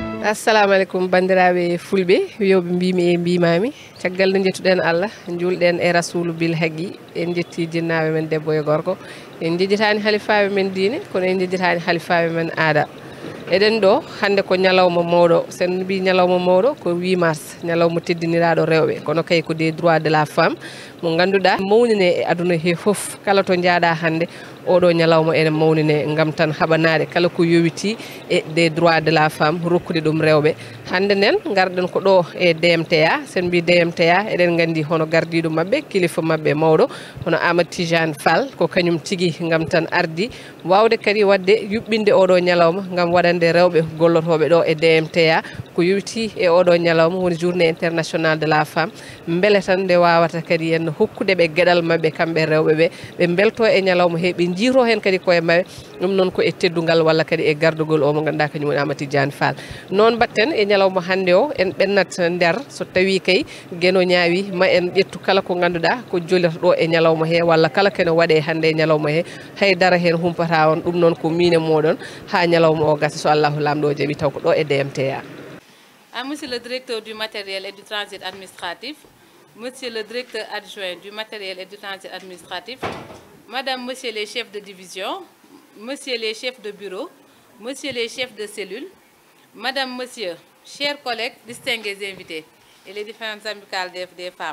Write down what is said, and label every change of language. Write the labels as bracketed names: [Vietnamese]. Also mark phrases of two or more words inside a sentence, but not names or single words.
[Arabic] assalamu alaikum [Fula] bandiraɓe fulɓe wiyoɓe mbimi e mbimami caggal nde jettuɗen Allah julɗen e rasulu bil haqqi en jetti jinnaɓe men debbo e gorko en jejjitani halifaɓe men diine kono en jejjitani halifaɓe men aada eɗen ɗo hande ko ñalawma mawɗo sen mbi ñalawma mawɗo ko 8 mars ñalawma teddiniraɗo rewɓe kono kay ko [French] des droits de la femme [Fula] mo ganduɗa mawnine e aduna he foof kala to jaaɗa hande oɗo ñalawma ene mawnine gam tan haɓanade kala ko yowiti e [French] des droits de la femme [Fula] rokkude ɗum rewɓe hande nen garɗen ko ɗo e DMTA sen mbi DMTA eɗen gandi hono gardiɗo mabɓe kilifa mabɓe mawɗo hono Amadou Tidiane Fall ko kañum tigui gam tan ardi wawde kadi wadde yuɓɓinde oɗo ñalawma gam waɗande rewɓe gollotoɓe ɗo e DMTA ko yowiti e oɗo ñalawma woni [French] journée internationale de la femme [Fula] beele tan nde wawata kadi en hokkudeɓe gueɗal mabɓe kamɓe rewɓe ɓe belto e ñalawma he ɓe jiiro hen kadi koye mabɓe ɗum noon ko e teddugal walla kadi e gardugol o mo ganduɗa kañum woni Amadou Tidiane Fall noon batten e ñalawma hande o en ɓennat nder so tawi kay gueno ñaawi ma en ƴettu kala ko ganduɗa ko jolata ɗo e ñalawma he walla kala kene waɗe hande e ñalawma he haydara hen humpata on ɗum noon ko mine moɗon ha ñalawma o gasa so Allahu lamɗo o jaaɓi taw ko ɗo e DMTA. [French] À Monsieur le directeur du matériel et du transit administratif, Monsieur le directeur adjoint du matériel et du transit administratif, Madame, Monsieur les chefs de division, Monsieur les chefs de bureau, Monsieur les chefs de cellule, Madame, Monsieur, chers collègues, distingués invités et les différentes amicales des femmes.